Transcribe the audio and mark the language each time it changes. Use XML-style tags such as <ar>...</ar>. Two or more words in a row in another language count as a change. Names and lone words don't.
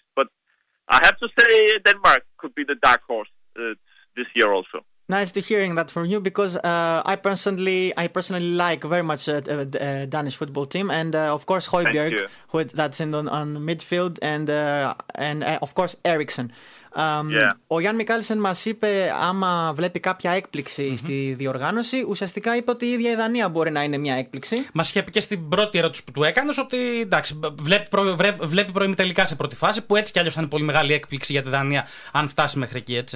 <en>But I have to say Denmark could be the dark horse this year also. Nice to hearing that from you, because I personally like very much Danish football team, and of course Højbjerg, that's on midfield, and of course Eriksen.</en> <el>Ο Γιαν Μικαελσεν μας είπε άμα βλέπει κάποια έκπληξη στη διοργάνωση. Ουσιαστικά είπε ότι η ίδια η Δανία μπορεί να είναι μια έκπληξη. Μας είχε πει και στην πρώτη ερώτηση που του έκανες ότι εντάξει, βλέπει προημιτελικά σε πρώτη φάση, που έτσι κι αλλιώς θα είναι πολύ μεγάλη έκπληξη για τη Δανία αν φτάσει μέχρι εκεί, έτσι.</el>